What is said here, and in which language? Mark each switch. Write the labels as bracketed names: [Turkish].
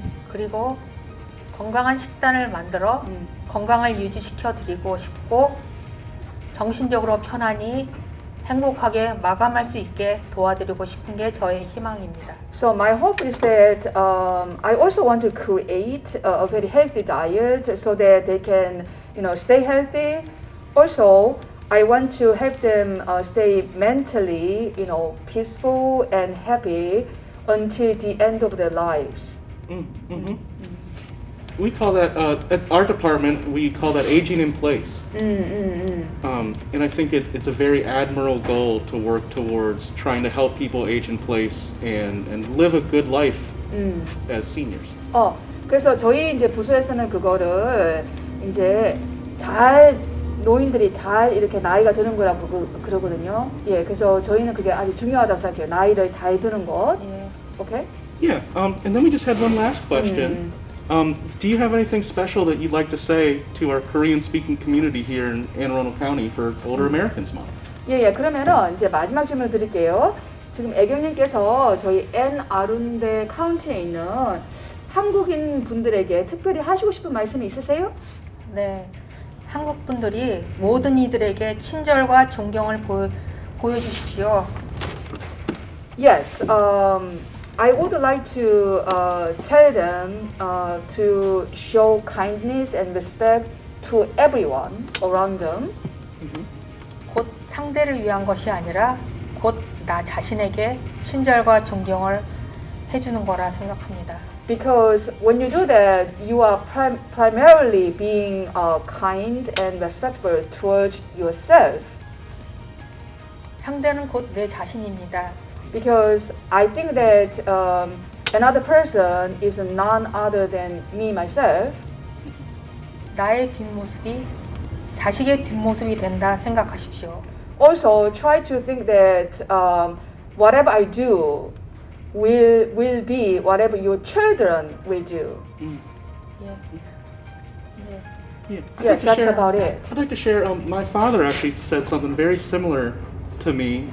[Korean] 그리고 건강한 식단을 만들어 건강을 유지시켜 드리고 싶고 정신적으로 편안히 행복하게 마감할 수 있게 도와드리고 싶은 게 저의 희망입니다. [English] So my hope is that I also want to create a very healthy diet so that they can, stay healthy. Also, I want to help them stay mentally, peaceful and happy until the end of their lives. We call that at our department. We call that aging in place. And I think it's a very admirable goal to work towards trying to help people age in place and live a good life as seniors. [Korean] 그래서 저희 이제 부서에서는 그거를 이제 노인들이 잘 이렇게 나이가 드는 거라고 그러거든요. 예, 그래서 저희는 그게 아주 중요하다고 생각해요. 나이를 잘 드는 것. [English] Okay? Yeah. And then we just had one last question. Do you have anything special that you'd like to say to our Korean-speaking community here in Anne Arundel County for Older Americans Month? [Korean] 예, 그러면은 이제 마지막 질문 드릴게요. 지금 애경님께서 저희 앤 아룬데 카운티에 있는 한국인 분들에게 특별히 하시고 싶은 말씀이 있으세요? 네, 한국 분들이 모든 이들에게 친절과 존경을 보여주십시오. [English] Yes, I would like to tell them to show kindness and respect to everyone around them. [Korean] 곧 상대를 위한 것이 아니라 곧 나 자신에게 친절과 존경을 해주는 거라 생각합니다. [English] Because when you do that, you are primarily being kind and respectful towards yourself. [Korean] 상대는 곧 내 자신입니다. [English] Because I think that another person is none other than me myself. [Korean] 나의 뒷모습이 자식의 뒷모습이 된다 생각하십시오. [English] Also, try to think that whatever I do will be whatever your children will do. [Korean] 예. 네. [English] Yeah, Yes, that's about it. I'd like to share. My father actually said something very similar to me.